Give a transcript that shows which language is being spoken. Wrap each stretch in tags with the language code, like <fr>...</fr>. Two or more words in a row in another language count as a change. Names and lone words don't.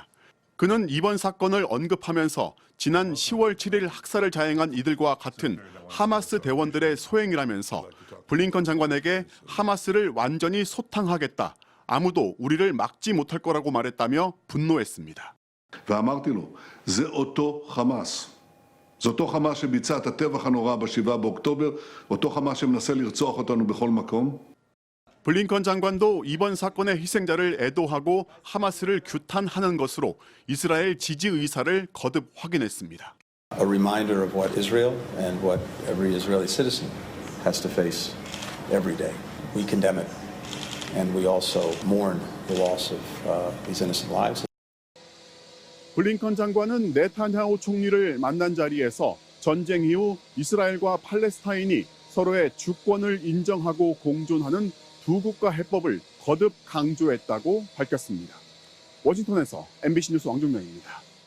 <ko>그는 이번 사건을 언급하면서 지난 10월 7일 학살을 자행한 이들과 같은 하마스 대원들의 소행이라면서 블링컨 장관에게 하마스를 완전히 소탕하겠다. 아무도 우리를 막지 못할 거라고 말했다며 분노했습니다.</ko> <he>ואמרתי לו, זה אותו חמאס. זה אותו חמאס שביצע את הטבח הנורא ב7 באוקטובר, אותו חמאס שמנסה לרצוח אותנו בכל מקום.</he> <ko>블링컨 장관도 이번 사건의 희생자를 애도하고 하마스를 규탄하는 것으로 이스라엘 지지 의사를 거듭 확인했습니다.</ko> <en>A reminder of what Israel and what every Israeli citizen has to face every day. We condemn it, and we also mourn the loss of these innocent lives.</en> <ko>블링컨 장관은 네타냐후 총리를 만난 자리에서 전쟁 이후 이스라엘과 팔레스타인이 서로의 주권을 인정하고 공존하는 두 국가 해법을 거듭 강조했다고 밝혔습니다. 워싱턴에서 MBC 뉴스 왕종명입니다.</ko>